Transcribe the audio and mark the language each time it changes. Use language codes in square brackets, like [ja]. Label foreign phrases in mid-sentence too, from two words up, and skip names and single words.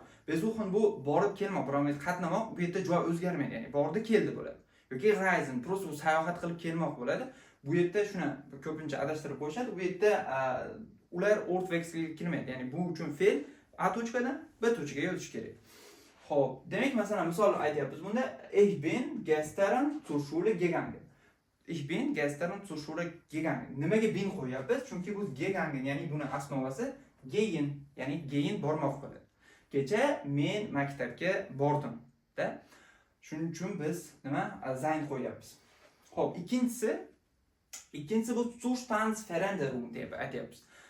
[uz] Besuchen bu borib kelmoq, biroq qatnamoq, bu yerda joy o'zgarmaydi, ya'ni bordi, keldi bo'ladi. Yoki reisen, prosta sayohat qilib kelmoq bo'ladi. Bu yerda shuni ko'pincha adashtirib qo'yishadi. Bu yerda ular Ortwechselga kirmaydi. Ya'ni bu uchun fe'l A tochkadan B tochkaga o'tish kerak. Xo'p, demak, masalan, misol aytyapmiz bunda, [de] ich bin gestern zur Schule gegangen. Ich bin gestern zur Schule gegangen. [uz] Nimaga bin qo'yapmiz? Chunki bu gegangen, ya'ni buni asnovasi gehen, ya'ni gehen bormoq bo'ladi. Kecha men maktabga bordim, da. Shuning uchun biz nima? Sein qo'yapmiz. Xo'p, ikkinchisi bu Zustandsveränderung deb aytyapmiz.